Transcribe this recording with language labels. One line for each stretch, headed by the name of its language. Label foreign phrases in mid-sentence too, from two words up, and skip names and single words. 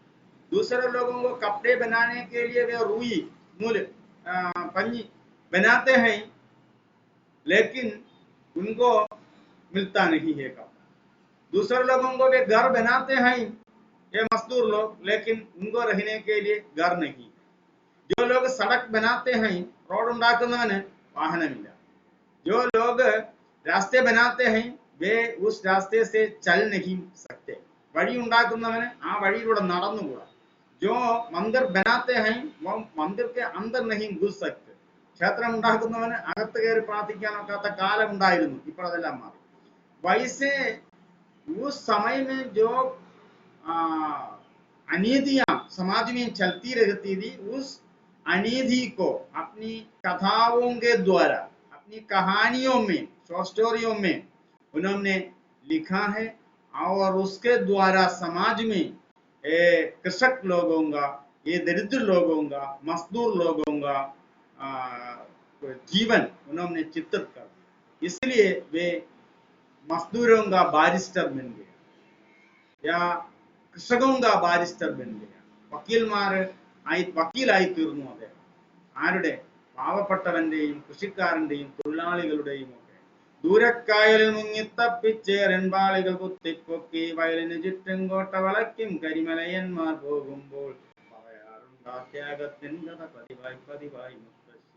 Hindi: दूसरे लोगों को कपड़े बनाने के लिए वे रुई नूल पंजी बनाते हैं लेकिन उनको मिलता नहीं है कपड़ा. दूसरे लोगों को वे घर बनाते हैं, ये मजदूर लोग, लेकिन उनको रहने के लिए घर नहीं. जो लोग सड़क बनाते हैं, रोड
Malayalam: ഉണ്ടാക്കുന്നവന് വാഹനമില്ല.
Hindi: जो लोग रास्ते बनाते हैं वे उस रास्ते से चल नहीं सकते.
Malayalam: വഴി ഉണ്ടാക്കുന്നവന് ആ വഴിയിലൂടെ നടന്നുകൂടാ.
Hindi: जो मंदिर बनाते हैं वो मंदिर के अंदर नहीं घुस सकते.
Malayalam: ക്ഷേത്രം ഉണ്ടാക്കുന്നവന് അകത്ത് കയറി പ്രാർത്ഥിക്കാനൊക്കാത്ത കാലം ഉണ്ടായിരുന്നു, ഇപ്പോഴതെല്ലാം മാറി.
Hindi: वैसे उस समय में जो अनीतियां समाज में चलती रहती थी, उस अनीति को अपनी कथाओं के द्वारा, अपनी कहानियों में, शॉर्ट स्टोरियों में उन्होंने लिखा है. और उसके द्वारा समाज में कृषक लोगों का, ये दरिद्र लोगों का, मजदूर लोगों का जीवन उन्होंने चित्रित कर दिया. इसलिए वे मजदूरों का बारिस्टर बन गया.
Malayalam: या കൃഷകവും
Hindi: बारिस्टर बन गया,
Malayalam: വക്കീലായി തീർന്നു അദ്ദേഹം. ആരുടെ? പാവപ്പെട്ടവന്റെയും കൃഷിക്കാരന്റെയും തൊഴിലാളികളുടെയും ഒക്കെ. ദൂരക്കായലിൽ മുങ്ങിത്തപ്പിച്ചേരൻപാളികൾ കുത്തിപ്പൊക്കി വയലിന് ചുറ്റും കോട്ട വളയ്ക്കും കരിമലയന്മാർ പോകുമ്പോൾ പറയാറുണ്ടാത്യാഗത്തിൻ കഥ പതിവായി പതിവായി മുത്തശ്ശി.